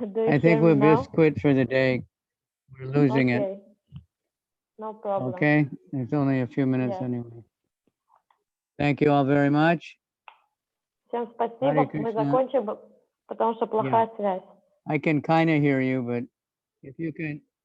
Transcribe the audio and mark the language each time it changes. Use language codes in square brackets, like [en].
[en] I think we'll just quit for the day. We're losing it. No problem. Okay? It's only a few minutes anyway. Thank you all very much. [ru] Всем спасибо. Мы закончим, потому что плохая связь. [en] I can kind of hear you, but if you can...